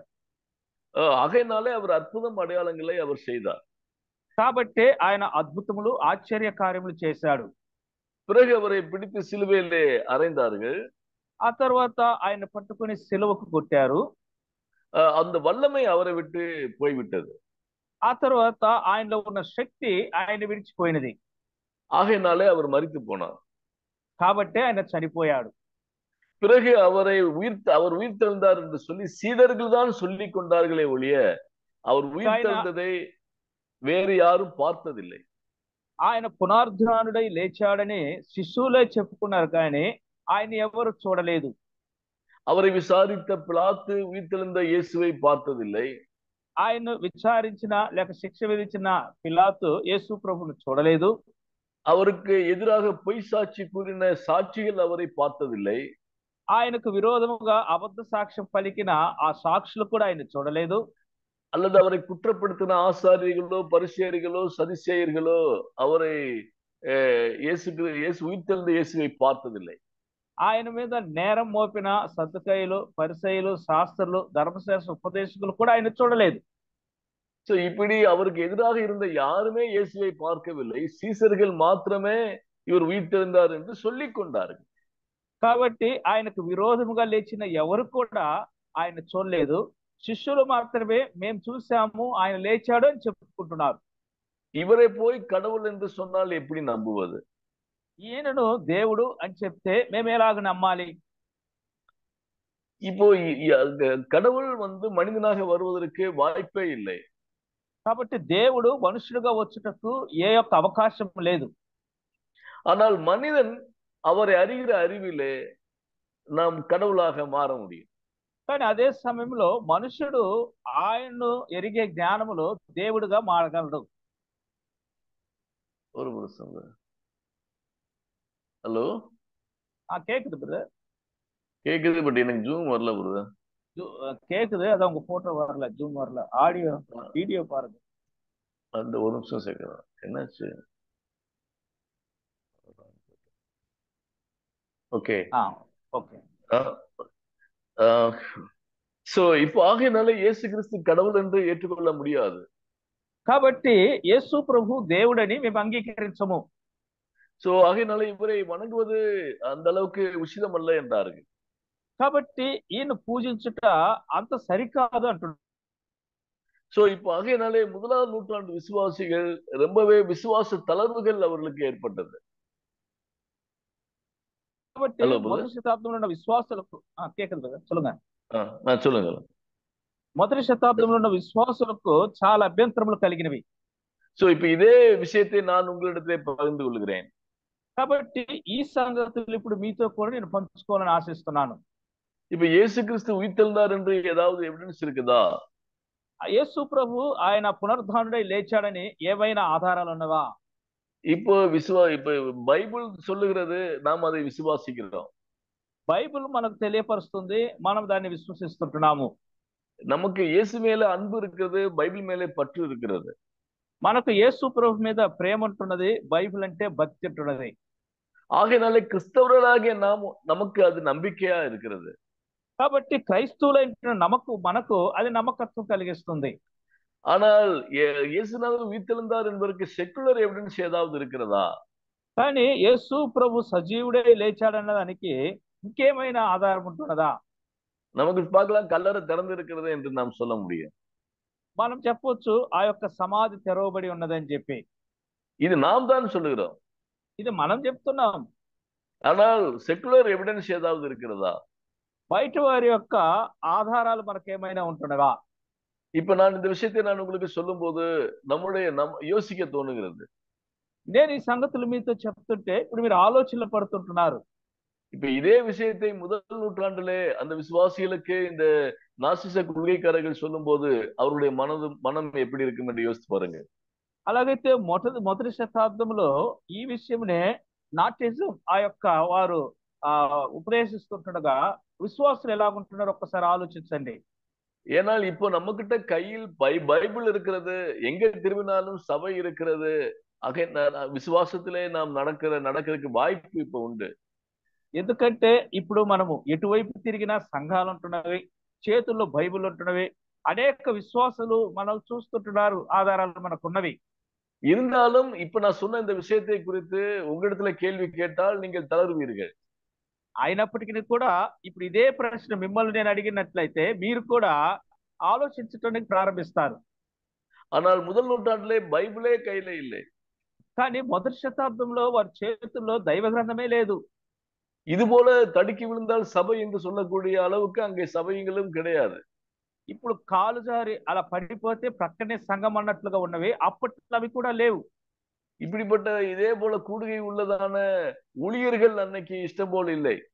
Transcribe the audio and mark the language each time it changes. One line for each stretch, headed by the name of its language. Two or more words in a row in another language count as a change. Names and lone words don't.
Tamil: ஆகையினாலே அவர் அற்புதம் அடையாளங்களை அவர் செய்தார்.
Telugu: కాబట్టి ఆయన అద్భుతములు ఆశ్చర్య కార్యములు చేశాడు.
Tamil: பிறகு அவரை பிடித்து சிலுவையிலே அறைந்தார்கள்.
Telugu: ఆ తర్వాత ఆయన పట్టుకుని సిలువకు కొట్టారు.
Tamil: அந்த வல்லமை அவரை விட்டு போய்விட்டது.
Telugu: ఆ తర్వాత ఆయనలో ఉన్న శక్తి ఆయన విడిచిపోయినది.
Tamil: ஆகையினாலே அவர் மரித்து போனார்.
Telugu: కాబట్టి ఆయన చనిపోయాడు.
Tamil: பிறகு அவர் உயிர்த்தெழுந்தார் என்று சொல்லி சீடர்கள் தான் சொல்லிக் கொண்டார்களே ஒழிய அவர் உயிர்த்தெழுந்ததை வேறு யாரும் பார்த்ததில்லை.
Telugu: ఆయన పునరుద్ధానుడై లేచాడని శిష్యులే చెప్పుకున్నారు, కానీ ఆయన ఎవరు చూడలేదు.
Tamil: அவரை விசாரித்த பிலாத்து உயிர்த்தெழுந்த இயேசுவை பார்த்ததில்லை.
Telugu: ఆయన విచారించిన లేక శిక్ష విధించిన పిలాతు యేసు ప్రభువును చూడలేదు.
Tamil: அவருக்கு எதிராக பொய் சாட்சி கூறின சாட்சிகள் அவரை பார்த்ததில்லை.
Telugu: ఆయనకు విరోధముగా అబద్ధ సాక్ష్యం పలికిన ఆ సాక్షులు కూడా ఆయన చూడలేదు.
Tamil: அல்லது அவரை குற்றப்படுத்தின ஆசாரியர்களோ பரிசேயர்களோ சதிசேயர்களோ அவரை இயேசு உயிர்த்தெழுந்த இயேசுவை பார்த்ததில்லை.
Telugu: ఆయన మీద నేరం మోపిన సద్దుకయ్యులు, పరిసయ్యులు, శాస్త్రులు, ధర్మశాస్త్ర ఉపదేశకులు కూడా ఆయన చూడలేదు.
Tamil: சோ இப்படி அவருக்கு எதிராக இருந்த யாருமே இயேசுவை பார்க்கவில்லை. சீசர்கள் மாத்திரமே இவர் உயிர்த்தெழுந்தார் என்று சொல்லிக் கொண்டார்கள்.
Telugu: కాబట్టి ఆయనకు విరోధముగా లేచిన ఎవరు కూడా ఆయన చూడలేదు. శిష్యులు మాత్రమే మేము చూసాము, ఆయన లేచాడు అని చెప్పుకుంటున్నారు.
Tamil: இவரை போய் கடவுள் என்று சொன்னால் எப்படி நம்புவது?
Telugu: ఈయనను దేవుడు అని చెప్తే మేము ఎలాగ నమ్మాలి?
Tamil: இப்போ கடவுள் மனிதனாக வருவதற்கு வாய்ப்பே இல்லை.
Telugu: కాబట్టి దేవుడు మనుషుడుగా వచ్చుటకు ఏ యొక్క అవకాశం లేదు.
Tamil: ஆனால் மனிதன் அவரை அறிகிற அறிவிலே நாம் கடவுளாக மாற முடியும்.
Telugu: కానీ అదే సమయంలో మనుషుడు ఆయన్ను ఎరిగే జ్ఞానములో దేవుడుగా మారగలడు.
Tamil: ஒரு நிமிஷம். ஹலோ, கேக்குது பிரதர், கேக்குது, பட் எனக்கு ஜூம் வரல ப்ரோ. கேக்குது, அதான் உங்க போட்டோ வரல, ஜூம் வரல.
English: audio video
Tamil: பாருங்க. அந்த ஒரு நிமிஷம் சேர்க்கிறேன். என்னாச்சு? ஓகே. ஓகே. சோ இப்போ ஆகையினால இயேசு கிறிஸ்து கடவுள் என்று ఏற்றுకొల్ల முடியாது.
Telugu: కాబట్టి యేసు ప్రభు దేవుడని మేము అంగీకరించము.
Tamil: சோ ஆகையினால இவரை வணங்குவது அந்த அளவுக்கு உச்சிதம் அல்ல என்றார்கள்.
Telugu: కాబట్టి ఈయన పూజించుట అంత సరికాదు అంటున్నారు.
Tamil: சோ இப்போ ஆகையினாலே 1ஆம் நூற்றாண்டு விசுவாசிகள் ரொம்பவே விசுவாச தளர்வுகள் அவர்களுக்கு ஏற்பட்டது.
Telugu: కాబట్టి మొదటి శతాబ్దంలో ఉన్న విశ్వాసులకు కేకుదు కదా,
Tamil: சொல்லுங்க. சொல்லுங்க.
Telugu: మొదటి శతాబ్దంలో ఉన్న విశ్వాసులకు చాలా అభ్యంతరములు కలిగినవి.
Tamil: சோ இப்போ இதே விஷயத்தை நான் உங்களிடத்திலே பகிர்ந்து கொள்கிறேன்.
Telugu: కాబట్టి ఈ సంగతులు ఇప్పుడు మీతో కూడా నేను పంచుకోవాలని ఆశిస్తున్నాను.
Tamil: இப்ப இயேசு கிறிஸ்து உயிர்த்தெழுந்தார் என்று ஏதாவது எவிடன்ஸ் இருக்குதா?
Telugu: యేసు ప్రభు ఆయన పునరుద్ధానుడై లేచాడని ఏవైనా ఆధారాలు ఉన్నవా?
Tamil: இப்போ இப்ப பைபிள் சொல்லுகிறது, நாம் அதை விசுவாசிக்கிறோம்.
Telugu: బైబిల్ మనకు తెలియపరుస్తుంది, మనం దాన్ని విశ్వసిస్తుంటున్నాము.
Tamil: நமக்கு இயேசு மேல அன்பு இருக்கிறது, பைபிள் மேலே பற்று இருக்கிறது.
Telugu: మనకు యేసు ప్రభు మీద ప్రేమ ఉంటున్నది, బైబిల్ అంటే భక్తి ఉంటున్నది.
Tamil: ஆகையினாலே கிறிஸ்தவர்களாகிய நமக்கு அது நம்பிக்கையா இருக்கிறது.
Telugu: కాబట్టి క్రైస్తవులైన మనకు అది నమ్మకత్వం కలిగిస్తుంది.
Tamil: ஆனால் இயேசுநாதர் உயிர்த்தெழுந்தார் என்பதற்கு
English: secular evidence
Tamil: ஏதாவது இருக்கிறதா?
Telugu: కానీ యేసు ప్రభు సజీవుడే లేచాడన్న దానికి ఇంకేమైనా ఆధారం ఉంటున్నదా?
Tamil: நமக்கு பார்க்கலாம், கல்லறை திறந்து இருக்கிறது என்று நாம் சொல்ல முடியும்.
Telugu: మనం చెప్పొచ్చు ఆ యొక్క సమాధి తెరవబడి ఉన్నదని చెప్పి.
Tamil: இது நாம் தான் சொல்லுகிறோம்.
Telugu: ఇది మనం చెప్తున్నాం.
Tamil: ஆனால்
English: secular evidence
Tamil: ஏதாவது இருக்கிறதா?
Telugu: బయట వారి యొక్క ఆధారాలు మనకేమైనా ఉంటున్నవా?
Tamil: இப்ப நான் இந்த விஷயத்தை உங்களுக்கு சொல்லும் போது யோசிக்க தோணுகிறது.
Telugu: నేను ఈ సంగతులు మీతో చెప్తుంటే ఇప్పుడు మీరు ఆలోచనలు పడుతుంటున్నారు.
Tamil: இப்ப இதே விஷயத்தை முதல் நூற்றாண்டிலே அந்த விசுவாசிகளுக்கு இந்த நாசிச கொள்கைக்காரர்கள் சொல்லும் போது அவருடைய மனம் எப்படி இருக்கும் என்று யோசித்து பாருங்க.
Telugu: అలాగైతే మొదటి శతాబ్దంలో ఈ విషయమునే నాటిజం ఆ యొక్క వారు ఉపదేశిస్తుండగా విశ్వాసులు ఎలాగుంటున్నారో ఒక్కసారి ఆలోచించండి.
Tamil: ஏனால் இப்போ நம்ம கிட்ட கையில் பைபிள் இருக்கிறது, எங்க திரும்பினாலும் சபை இருக்கிறது. விசுவாசத்திலே நாம் நடக்கிறதுக்கு வாய்ப்பு இப்போ உண்டு.
Telugu: ఎందుకంటే ఇప్పుడు మనము ఎటువైపు తిరిగినా సంఘాలు ఉంటున్నవి, చేతుల్లో బైబిల్ ఉంటున్నవి, అనేక విశ్వాసులు మనం చూస్తుంటున్నారు, ఆధారాలు మనకున్నవి.
Tamil: இருந்தாலும் இப்ப நான் சொன்ன இந்த விஷயத்தை குறித்து உங்களிடத்துல கேள்வி கேட்டால் நீங்கள் தளருவீர்கள்.
Telugu: అయినప్పటికీ కూడా ఇప్పుడు ఇదే ప్రశ్న మిమ్మల్ని నేను అడిగినట్లయితే మీరు కూడా ఆలోచించడానికి ప్రారంభిస్తారు.
Tamil: ஆனால் முதல் நூற்றாண்டிலே బైబిలే கையில இல்லை.
Telugu: కానీ మొదటి శతాబ్దంలో వారి చేతుల్లో దైవ గ్రంథమే లేదు.
Tamil: இது போல தடுக்கி விழுந்தால் சபை என்று சொல்லக்கூடிய அளவுக்கு அங்கே சபைகளும் கிடையாது.
Telugu: ఇప్పుడు కాలు జారి అలా పడిపోతే ప్రక్కనే సంఘం అన్నట్లుగా ఉన్నవి, అప్పట్లో అవి కూడా లేవు.
Tamil: இப்படிப்பட்ட இதே போல கூடுகை உள்ளதான ஊழியர்கள் அன்னைக்கு இஷ்டம் போல் இல்லை.